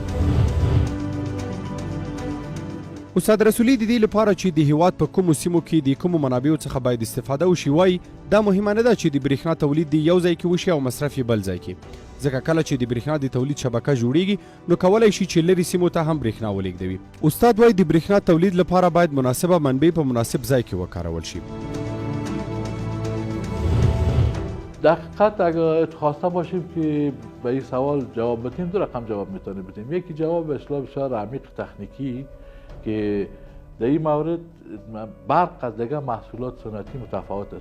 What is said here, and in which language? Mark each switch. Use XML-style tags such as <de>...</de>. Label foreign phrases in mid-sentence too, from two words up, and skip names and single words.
<ps>استاد رسولي د دې لپاره چې د هیواد په کومو سیمو کې د کومو منابعو څخه باید استفاده وشي وایي دا مهمه نه ده چې د برېښنا تولید د یو ځای کې وشي او مصرف یې بل ځای کې، ځکه کله چې د برېښنا د تولید شبکه جوړیږي نو کولی شي چې لرې سیمو ته هم برېښنا ولېږدوي. استاد وایي د برېښنا تولید لپاره باید مناسبه منبع په مناسب ځای کې وکارول شي.</ps> <fa>در حقیقت اگر خواسته باشیم که به این سوال جواب بدیم دو رقم جواب میتونیم بدیم. یکی جواب به اصطلاح بسیار عمیق تکنیکی که در این مورد برق از دیگر محصولات سنتی متفاوت است.</fa>